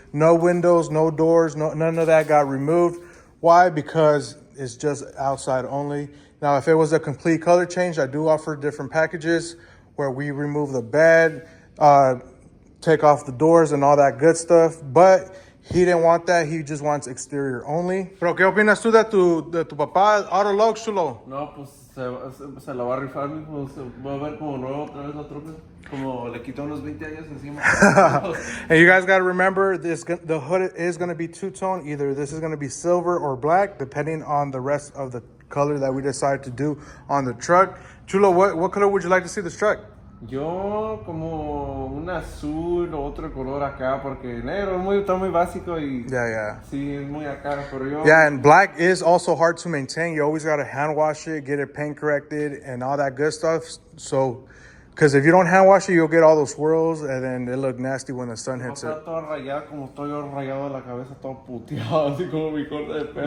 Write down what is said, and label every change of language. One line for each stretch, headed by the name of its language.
English: No windows, no doors, none of that got removed. Why? Because it's just outside only. Now, if it was a complete color change, I do offer different packages where we remove the bed, take off the doors and all that good stuff. But he didn't want that. He just wants exterior only.
Spanish: Pero, ¿qué opinas tú de tu papá, Auto Logs, chulo? No, pues se la va a rifar, mijo. Se va a ver como nuevo otra vez la troca. Como le quitó unos 20 años encima.
English: And you guys got to remember, the hood is going to be two-tone. Either this is going to be silver or black, depending on the rest of the color that we decide to do on the truck. Chulo, what color would you like to see this truck?
Spanish: Yo como un azul o otro color acá, porque negro está muy básico y
English: Yeah.
Spanish: sí, es muy acá, pero yo...
English: Yeah, and black is also hard to maintain. You always got to hand wash it, get it paint corrected, and all that good stuff. So, because if you don't hand wash it, you'll get all those swirls, and then it look nasty when the sun hits it.
Spanish: Está todo rayado, como estoy yo rayado de la cabeza, todo puteado, así como mi corte de pelo.